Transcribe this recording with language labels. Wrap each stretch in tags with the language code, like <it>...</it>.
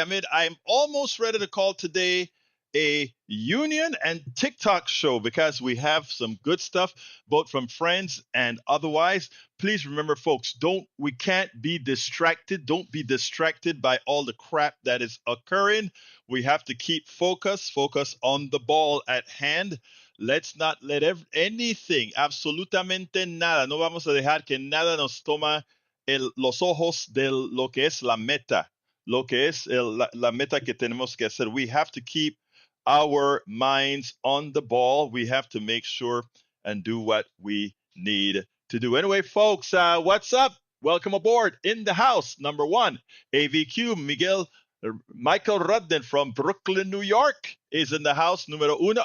<en>I'm almost ready to call today a union and TikTok show because we have some good stuff, both from friends and otherwise. Please remember, folks, we can't be distracted. Don't be distracted by all the crap that is occurring. We have to keep focus on the ball at hand. Let's not let anything,</en> <es>absolutamente nada, no vamos a dejar que nada nos toma los ojos de lo que es la meta, lo que es la meta que tenemos que hacer.</es> <en>We have to keep our minds on the ball. We have to make sure and do what we need to do. Anyway, folks, what's up? Welcome aboard. In the house, number one, AVQ, Michael Rudden from Brooklyn, New York is in the house.</en> <es>Numero uno.</es>